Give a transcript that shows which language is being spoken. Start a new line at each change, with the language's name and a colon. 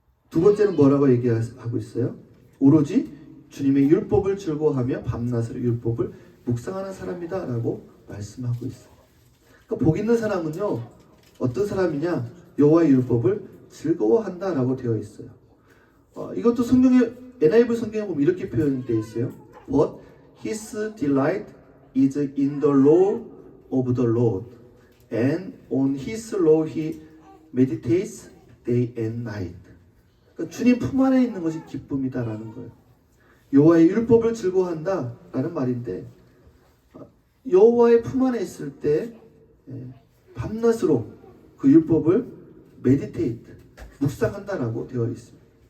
Korean: 두 번째는 뭐라고 얘기하고 있어요? 오로지 주님의 율법을 즐거워하며 밤낮으로 율법을 묵상하는 사람이다라고 말씀하고 있어요. 그러니까 복 있는 사람은요, 어떤 사람이냐? 여호와의 율법을 즐거워한다라고 되어 있어요. 이것도 성경에 NIV 성경에 보면 이렇게 표현되어 있어요.
English: But his delight is in the law of the Lord, and on his law he meditates day and night.
Korean: 그러니까 주님 품 안에 있는 것이 기쁨이다라는 거예요. 여호와의 율법을 즐거워한다라는 말인데 여호와의 품 안에 있을 때 밤낮으로 그 율법을 meditate, 묵상한다라고 되어 있습니다.